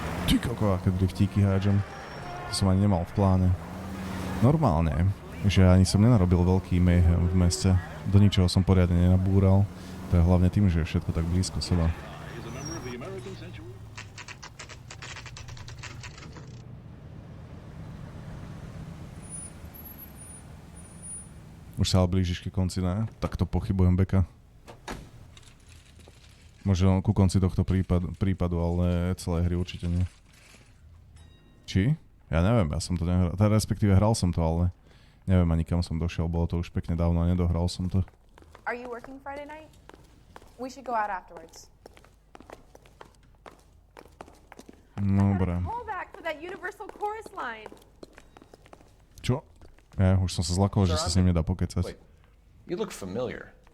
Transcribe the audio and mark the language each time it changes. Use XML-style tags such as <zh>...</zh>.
<sk>Ty koko, aké driftíky hádžem. To som ani nemal v pláne. Normálne, že ani som nenarobil veľký mayhem v meste. Do ničoho som poriadne nenabúral. To je hlavne tým, že je všetko tak blízko seba. Už sa ale blížiš ku konci, ne? Tak to pochybujem, Beka. Možno ku konci tohto prípadu, ale celej hry určite nie. Či? Ja neviem, ja som to nehral. Teda respektíve hral som to, ale neviem ani kam som došiel. Bolo to už pekne dávno a nedohral som to.</sk> <en>Are you working Friday night? We should go out afterwards.</en> <sk>Dobre.</sk> <en>Callback for that Universal chorus line.</en> <sk>Čo? Ja už som sa zlakol, že sa s ním nedá pokecať.</sk> <en>Wait, you look familiar.</en>